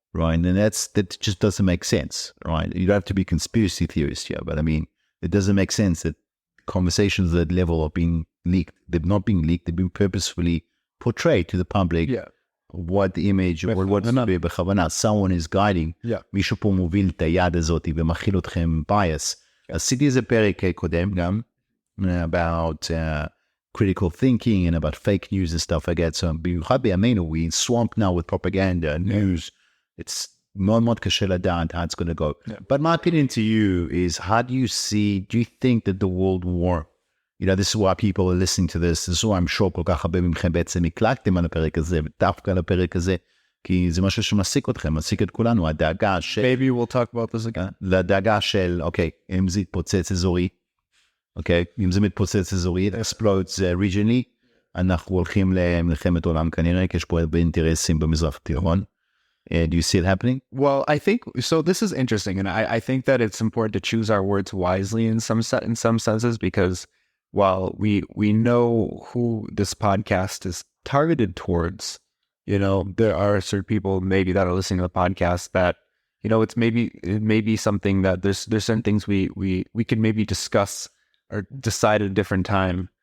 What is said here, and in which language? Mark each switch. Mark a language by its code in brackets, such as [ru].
[en] Right, and that just doesn't make sense, right? You don't have to be conspiracy theorist here, but I mean, it doesn't make sense that conversations at that level are being leaked. They're not being leaked, they've been purposefully portrayed to the public what the image or what's [he] בכוונה. [en] Someone is guiding. [he] מישהו פה מוביל את היד הזאת ומכיל אתכם [en] bias. [he] עשיתי איזה פרק קודם גם [en] about critical thinking and about fake news and stuff like that. So [he] במיוחד בימינו, [en] we swamped now with propaganda and news. It's [he] מאוד מאוד קשה לדעת [en] how it's going to go. But my opinion to you is, do you think that the world war, you know, this is why people are listening to this is why I'm sure [he] כל כך הרבה מכם בעצם הקלקתם על הפרק הזה, ודווקא על הפרק הזה, כי זה משהו שמעסיק אתכם, מעסיק את כולנו, הדאגה של... [en] Maybe we'll talk about this again. [he] לדאגה של, אוקיי, אם זה יתפוצץ אזורי, אוקיי, אם זה מתפוצץ אזורי, [en] it explodes regionally, [he] אנחנו הולכים למלחמת עולם כנראה, כי יש פה הרבה אינטרסים במזרח התיכון. [en] Do you see it happening? Well, I think so. This is interesting, and I think that it's important to choose our words wisely in some senses, because while we know who this podcast is targeted towards, you know, there are certain people maybe that are listening to the podcast that, you know, it may be something that there's certain things we can maybe discuss or decide at a different time.